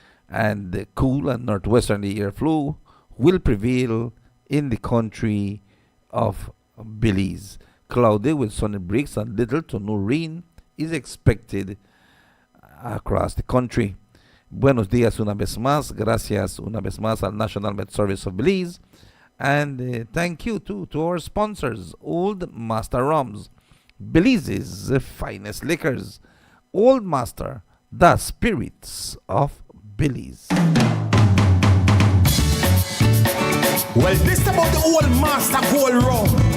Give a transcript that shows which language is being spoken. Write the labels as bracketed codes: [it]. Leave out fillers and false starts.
[en] And the cool and northwesterly airflow will prevail in the country of Belize. Cloudy with sunny breaks and little to no rain is expected across the country. [es] Buenos días una vez más. Gracias una vez más al National Met Service of Belize. [en] And thank you to our sponsors, Old Master Rums, Belize's finest liquors. Old Master, the spirits of Belize. Well, this about the old master gold rum.